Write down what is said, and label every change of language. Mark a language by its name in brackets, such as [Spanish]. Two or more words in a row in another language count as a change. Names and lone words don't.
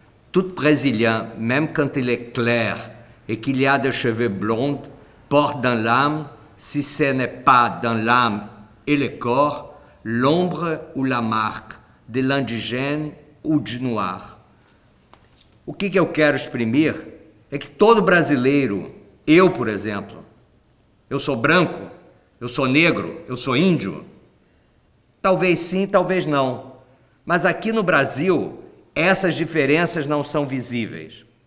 [French] Tout Brésilien, même quand il est clair et qu'il y a des cheveux blonds, porte dans l'âme, si ce n'est pas dans l'âme et le corps, l'ombre ou la marque de l'indigène ou du noir. [Portuguese] O que eu quero exprimir é que todo brasileiro, eu, por exemplo, eu sou branco, eu sou negro, eu sou índio? Talvez sim, talvez não. Mas aqui no Brasil, essas diferenças não são visíveis.